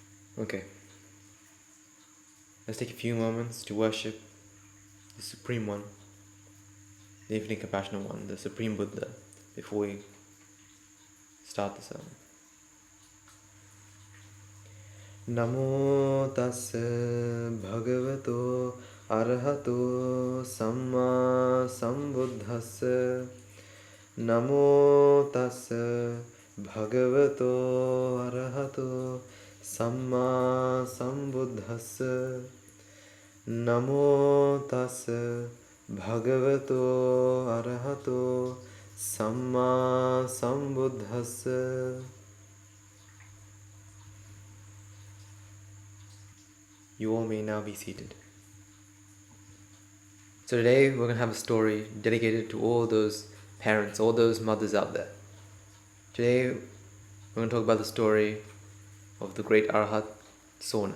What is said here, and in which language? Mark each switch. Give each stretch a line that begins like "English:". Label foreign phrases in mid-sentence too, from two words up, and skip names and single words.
English: Okay, let's take a few moments to worship the Supreme One, the Infinite Compassionate One, the Supreme Buddha, before we start the sermon.
Pali: Namo tassa bhagavato arahato samma sambuddhassa. Namo tassa bhagavato arahato samma sambuddhassa. Namo tassa bhagavato arahato samma sambuddhassa.
English: You all may now be seated. So today we're going to have a story dedicated to all those parents, all those mothers out there. Today we're going to talk about the story of the great Arhat Sona.